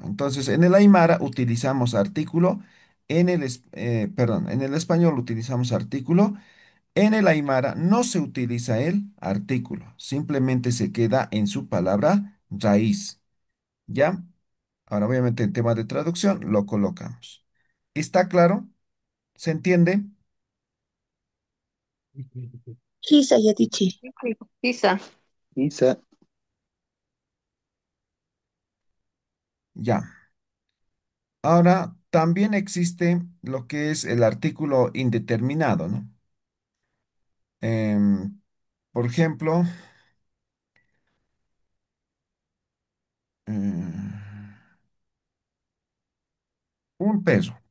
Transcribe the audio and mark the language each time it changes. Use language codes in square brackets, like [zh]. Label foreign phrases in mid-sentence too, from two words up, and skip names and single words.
[es] Entonces, en el Aymara utilizamos artículo, perdón, en el español utilizamos artículo, en el Aymara no se utiliza el artículo, simplemente se queda en su palabra raíz. ¿Ya? Ahora, obviamente, en tema de traducción lo colocamos. ¿Está claro? ¿Se entiende? [ay] Kisa yatichi. Pisa. Isa. [es] Ya. Ahora, también existe lo que es el artículo indeterminado, ¿no? Em, por ejemplo, mm, un peso.